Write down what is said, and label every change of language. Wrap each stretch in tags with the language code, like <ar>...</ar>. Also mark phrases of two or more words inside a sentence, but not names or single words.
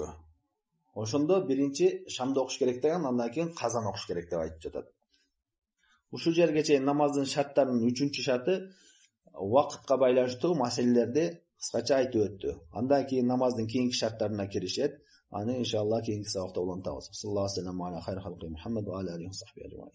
<ky>Ошондо биринчи шамды окуш керек деген, андан кийин казан окуш керек деп айтып жатат. Ушул жерге чейин намаздын шарттарынын 3-чү шарты убакытка байланыштуу маселелерди кыскача айтып өттү. Андан кийин намаздын кийинки шарттарына киришет. Аны иншалла кийинки сабакта улантабыз.</ky> <ar>صلى الله عليه وسلم على خير خلقه محمد وعلى آله وصحبه.</ar>